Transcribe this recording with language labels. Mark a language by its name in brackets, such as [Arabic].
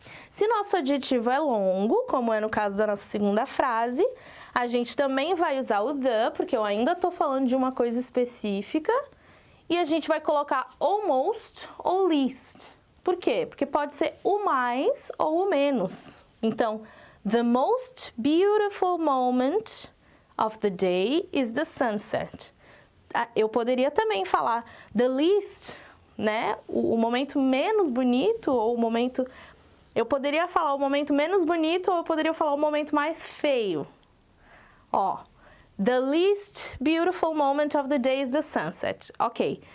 [Portuguese] Se nosso adjetivo é longo, como é no caso da nossa segunda frase, a gente também vai usar o the, porque eu ainda tô falando de uma coisa específica, e a gente vai colocar almost ou least. Por quê? Porque pode ser o mais ou o menos. Então, [English] the most beautiful moment of the day is the sunset. [Portuguese] Eu poderia também falar [English] the least, [Portuguese] né? O momento menos bonito ou o momento... Eu poderia falar o momento menos bonito ou eu poderia falar o momento mais feio. [English] Ó, the least beautiful moment of the day is the sunset. Ok.